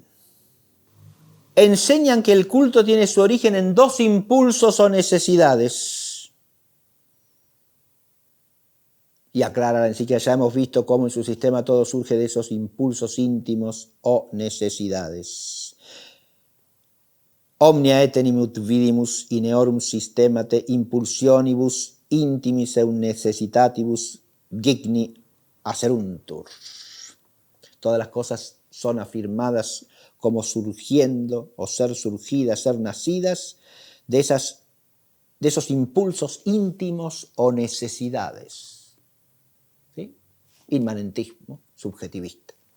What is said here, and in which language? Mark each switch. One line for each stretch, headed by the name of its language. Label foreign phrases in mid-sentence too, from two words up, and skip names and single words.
Spanish: Enseñan que el culto tiene su origen en dos impulsos o necesidades. Y aclara en sí que ya hemos visto cómo en su sistema todo surge de esos impulsos íntimos o necesidades.
Latin: Omnia etenim ut vidimus in eorum systemate impulsionibus intimis et necessitatibus gigni aceruntur.
Spanish: Todas las cosas son afirmadas como surgiendo o ser surgidas, ser nacidas de esos impulsos íntimos o necesidades. ¿Sí? Inmanentismo subjetivista.